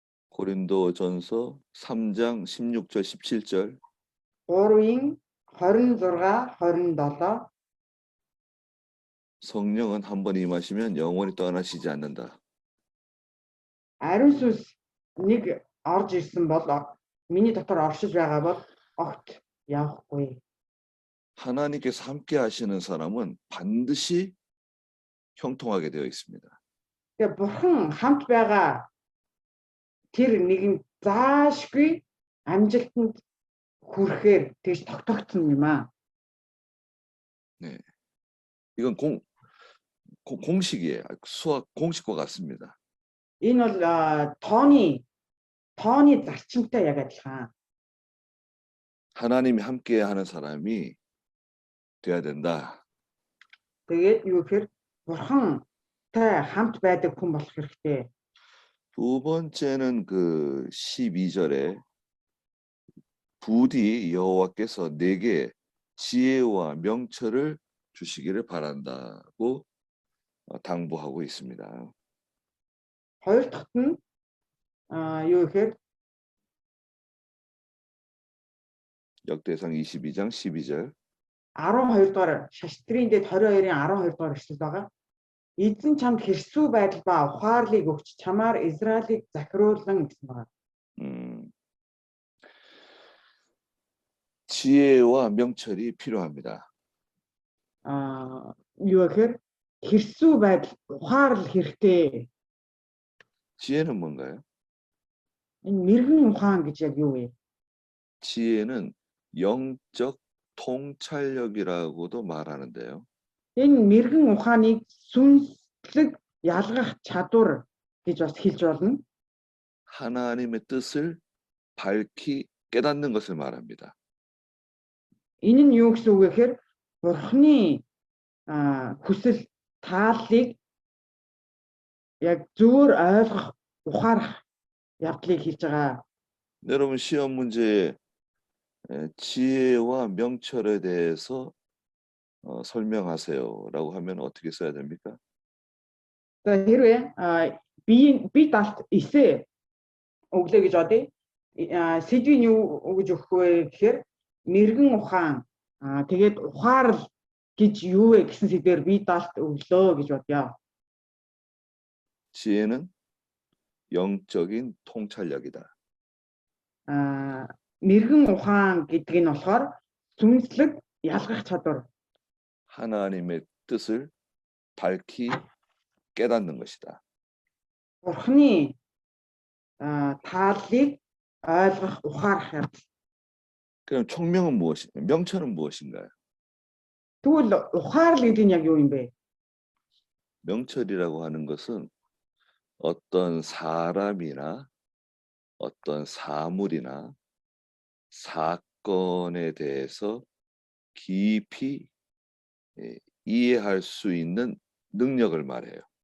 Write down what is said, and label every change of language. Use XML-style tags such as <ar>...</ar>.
<ko>고린도전서 3장 16절 17절.</ko> <mn>3-ийн 26 27</mn> <ko>성령은 한 번 임하시면 영원히 떠나시지 않는다.</ko> <mn>ариун сүнс нэг орж ирсэн бол миний дотор оршиж байгаа бол огт явахгүй.</mn> <ko>하나님께서 함께 하시는 사람은 반드시 형통하게 되어 있습니다.</ko> <mn>Тэгээ бурхан хамт байгаа тэр нэгэн заашгүй амжилтанд хүрэхээр тэгж тогтогдсон юм аа.</mn> <ko>이건 공식이에요. 수학 공식과 같습니다.</ko> <mn>Энэ бол тооны зарчимтай яг адилхан.</mn> <ko>하나님이 함께 하는 사람이 돼야 된다.</ko> <mn>Тэгээд юу гэхээр бурхантай хамт байдаг хүн болох хэрэгтэй.</mn> <ko>두 번째는 그 12절에 부디 여호와께서 내게 지혜와 명철을 주시기를 바란다고 당부하고 있습니다.</ko> <mn>Хоёр дахьт нь юу гэхээр</mn> <ko>역대상 22장 12절.</ko> <mn>12 дугаар шаштрын дэд 22-ын 12 дугаар эшлэл байгаа. Эзэн чамд хэрсүү байдал ба ухаарлыг өгч чамаар Израилийг захируулан гэсэн байна.</mn> <ko>지혜와 명철이 필요합니다.</ko> <mn>Юу гэхээр хэрсүү байдал ухаарл хэрэгтэй.</mn> <ko>지혜는 뭔가요?</ko> <mn>Энэ мэрэгэн ухаан гэж яг юу вэ?</mn> <ko>지혜는 영적 통찰력이라고도 말하는데요.</ko> <mn>Энэ мэрэгэн ухааныг сүнслэг ялгах чадвар гэж бас хэлж болно.</mn> <ko>하나님의 뜻을 밝히 깨닫는 것을 말합니다.</ko> <mn>Энэ нь юу гэсэн үг вэ гэхээр бурхны хүсэл тааллыг яг зөвөр ойлгох ухаарах явдлыг хэлж байгаа.</mn> <ko>여러분 시험 문제에 지혜와 명철에 대해서 설명하세요라고 하면 어떻게 써야 됩니까?</ko> <mn>За хэрвээ би талт эсэ өглөө гэж бодъё. Сэдвийн юу гэж өгөх вэ гэхээр мэрэгэн ухаан тэгээд ухаарл гэж юу вэ гэсэн сэдвээр би талт өглөө гэж бодъё.</mn> <ko>지혜는 영적인 통찰력이다.</ko> <mn>мэрэгэн ухаан гэдэг нь болохоор сүнслэг ялгах чадвар.</mn> <ko>하나님의 뜻을 밝히 깨닫는 것이다.</ko> <mn>бурхны тааллыг ойлгох ухаарах явдал.</mn> <ko>그럼 총명은 무엇인가요? 명철은 무엇인가요?</ko> <mn>Тэгвэл ухаарл гэдэг нь яг юу юм бэ?</mn> <ko>명철이라고 하는 것은 어떤 사람이나 어떤 사물이나 사건에 대해서 깊이 이해할 수 있는 능력을 말해요.</ko>